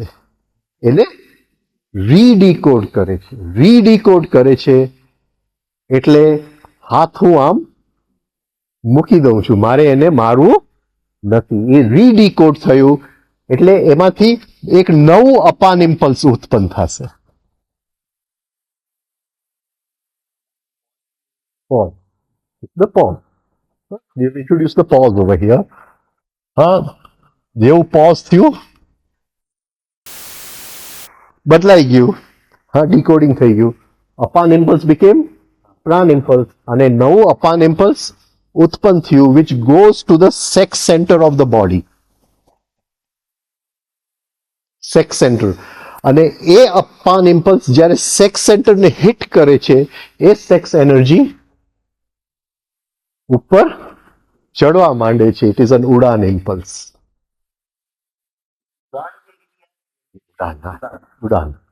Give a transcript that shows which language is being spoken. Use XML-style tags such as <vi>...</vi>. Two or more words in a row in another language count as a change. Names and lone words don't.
<gu>એને રીડીકોડ કરે છે. રીડીકોડ કરે છે એટલે હાથ હું આમ મૂકી દઉં છું, મારે એને મારવું નથી. એ રીડીકોડ થયું એટલે એમાંથી એક નવું અપાન ઇમ્પલ્સ ઉત્પન્ન થશે.</gu> <en>Pause. The pause. We've introduced the pause over here.</en> <gu>જેવું pause થયું બદલાઈ ગયું. ડીકોડિંગ થઈ ગયું. અપાન ઇમ્પલ્સ became પ્રાણ ઇમ્પલ્સ અને નવું અપાન ઇમ્પલ્સ ઉત્પન્ન થયું</gu> <en>which goes to the sex center of the body. sex center.</en> <gu>અને એ અપાન ઇમ્પલ્સ જ્યારે સેક્સ સેન્ટરને હિટ કરે છે એ</gu> <en>sex energy</en> <gu>ઉપર ચડવા માંડે છે.</gu> <en>it is an ઉડાન ઇમ્પલ્સ. ઉડાન.</en>